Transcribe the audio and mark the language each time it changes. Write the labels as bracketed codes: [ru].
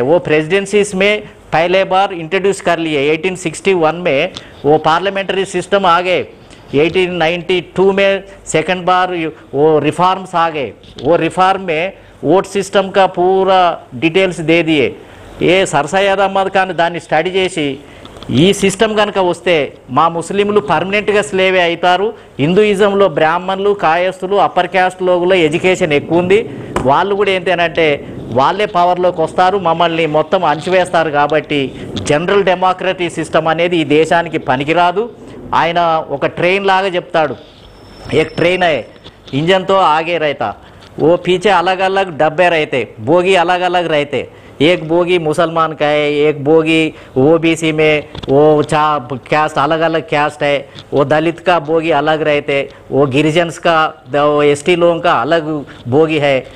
[hi] वो प्रेसिडेंसीज में पहले बार इंट्रोड्यूस कर लिए 1861 में. वो पार्लियामेंट्री सिस्टम आ गए. 1892 में सेकंड बार वो रिफॉर्म्स आ गए. वो रिफॉर्म में वोट सिस्टम का पूरा डिटेल्स दे दिए. ये सर सैयद अहमद खान [te] దాన్ని స్టడీ చేసి ఈ సిస్టమ్ కనుక వస్తే మా ముస్లింలు పర్మనెంట్గా స్లేవే అవుతారు. హిందూయిజంలో బ్రాహ్మణులు, కాయస్తులు, అప్పర్ క్యాస్ట్ లోగులో ఎడ్యుకేషన్ ఎక్కువ ఉంది. వాళ్ళు కూడా ఏంటంటే వాళ్ళే పవర్లోకి వస్తారు, మమ్మల్ని మొత్తం అణచివేస్తారు. కాబట్టి జనరల్ డెమోక్రసీ సిస్టమ్ అనేది ఈ దేశానికి పనికిరాదు. ఆయన ఒక ట్రైన్ లాగా చెప్తాడు, [hi] एक ट्रेन है इंजन तो आगे रहता, वो पीछे अलग अलग डब्बे रहते, बोगी अलग अलग रहते. एक बोगी मुसलमान का है, एक बोगी ओबीसी में वो कैस्ट अलग अलग कैस्ट है, वो दलित का बोगी अलग रहते, वो गिरिजन्स का एसटी लोगों का अलग बोगी है.